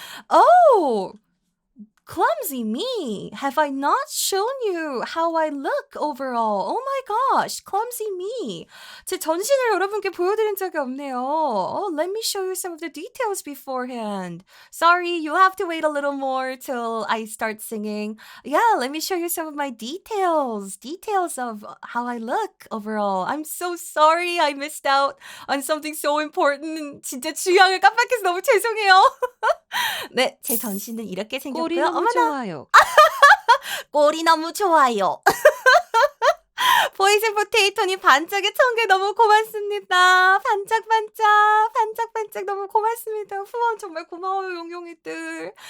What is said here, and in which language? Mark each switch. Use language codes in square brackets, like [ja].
[en] Oh! Clumsy me! Have I not shown you how I look overall? Oh my gosh, clumsy me! [ko] 제 전신을 여러분께 보여드린 적이 없네요. [en] Oh, let me show you some of the details beforehand. Sorry, you'll have to wait a little more till I start singing. Yeah, let me show you some of my details. Details of how I look overall. I'm so sorry I missed out on something so important. [ko] 진짜 중요한 걸 깜빡해서 너무 죄송해요. 네, 제 전신은 이렇게 꼴이 생겼고요. 너무 좋아요. 꼴이 너무 좋아요. 보이즈 포테이토님 반짝의 1000개 너무 고맙습니다. 반짝반짝 반짝반짝 너무 고맙습니다. 후원 정말 고마워요 용용이들.